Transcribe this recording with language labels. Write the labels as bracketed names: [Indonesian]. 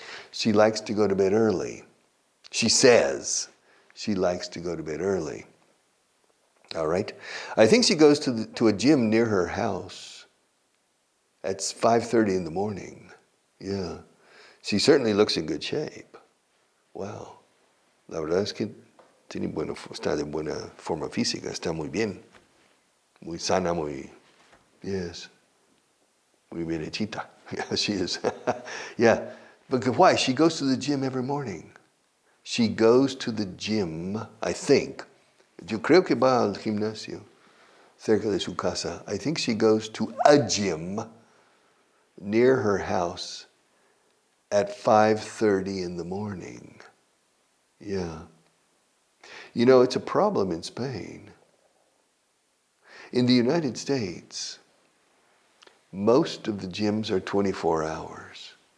[English] She likes to go to bed early. She says she likes to go to bed early. All right. I think she goes to a gym near her house at 5:30 in the morning. Yeah. She certainly looks in good shape. Wow. [Spanish] La verdad es que está de buena forma física. Está muy bien. Muy sana, muy... Yes. Muy bien hechita. [English] Yeah, she is. Yeah. But why? She goes to the gym every morning. She goes to the gym, I think. [Spanish] Yo creo que va al gimnasio cerca de su casa. [English] I think she goes to a gym near her house at 5:30 in the morning. Yeah. You know, it's a problem in Spain. In the United States, most of the gyms are 24 hours.